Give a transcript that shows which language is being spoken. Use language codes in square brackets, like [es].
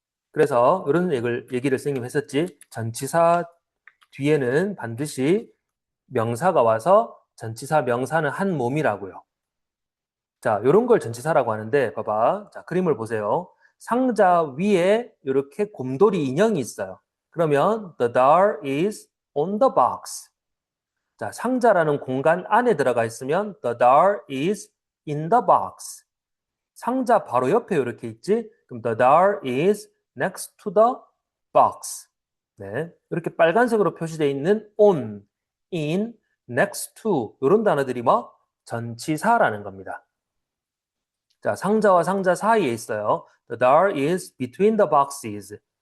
[ko] 그래서 이런 얘기를 선생님 했었지. 전치사 뒤에는 반드시 명사가 와서 전치사 명사는 한 몸이라고요. 자, 이런 걸 전치사라고 하는데 봐봐. 자, 그림을 보세요. 상자 위에 이렇게 곰돌이 인형이 있어요. 그러면 [en] the doll is on the box. [ko] 자, 상자라는 공간 안에 들어가 있으면 [en] the doll is in the box. [ko] 상자 바로 옆에 이렇게 있지? 그럼 [en] the doll is next to the box. [ko] 네, 이렇게 빨간색으로 표시되어 있는 on, in, next to 이런 단어들이 뭐? 전치사라는 겁니다. 자, 상자와 상자 사이에 있어요. [en] The doll is between the boxes.